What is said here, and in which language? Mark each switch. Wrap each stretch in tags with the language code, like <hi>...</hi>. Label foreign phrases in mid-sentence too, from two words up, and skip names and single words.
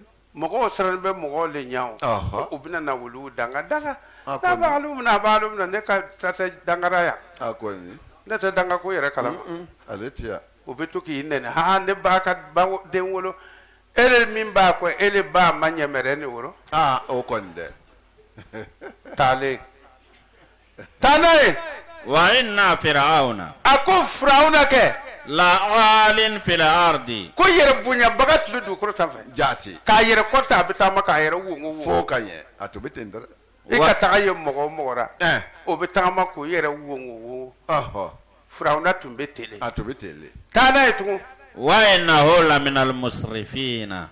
<bm>mɔgɔw sirannen bɛ mɔgɔw le ɲɛ o u bɛna na wuluw danga n'a b'alu minɛ ne ka ta tɛ dangara yan a kɔni ne tɛ danga ko yɛrɛ kalama ale tɛ yan o bɛ to k'i nɛnɛ ne ba ka den wolo ele min b'a kɔ ele ba ma ɲɛmɛrɛ ni woro o kɔni dɛ taalen taa n'a ye</bm> <ar>وإن فرعون</ar> <bm>a ko Firawuna kɛ</bm> <ar>لعال في الأرض</ar> <bm>ko yɛrɛ bonyabaga tun bɛ dugukolo sanfɛ jaati k'a yɛrɛ kɔta a bɛ taama k'a yɛrɛ wongo fo ka ɲɛ a tun bɛ ten dɛ i ka taga ye mɔgɔ o mɔgɔ la o bɛ tagama k'o yɛrɛ wongo Firawuna tun bɛ tele a tun bɛ tele taa n'a ye tugun</bm> <ar>وإنه لمن المسرفين</ar>